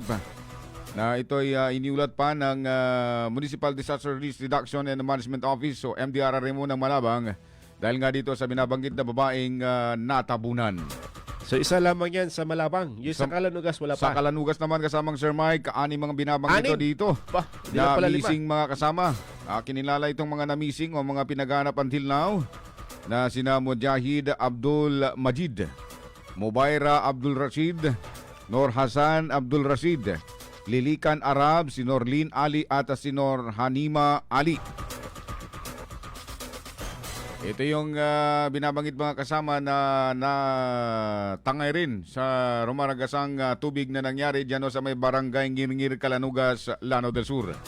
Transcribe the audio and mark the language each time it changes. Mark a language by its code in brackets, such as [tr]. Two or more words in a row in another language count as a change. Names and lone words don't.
[tl] Na ito ay iniulat pa ng Municipal Disaster Risk Reduction and Management Office o MDRRMO ng Malabang dahil nga dito sa binabanggit na babaeng natabunan. So isa lamang yan sa Malabang. Yung sa Calanugas wala pa. Sa Calanugas naman kasamang Sir Mike, 6 mga binabanggit dito. Hindi na pala 5. Missing mga kasama. Kinilala itong mga na-missing o mga pinaganap [en] until now [tl] na sina Mujahid Abdul Majid, Mubaira Abdul Rashid, Nur Hasan Abdul Rashid, Lilikan Arab, si Norlin Ali at si Nor Hanima Ali. Ito yung binabanggit mga kasama na tangay rin sa rumaragasang tubig na nangyari dyan sa may barangay Ngirngir, Calanugas, Lanao del Sur.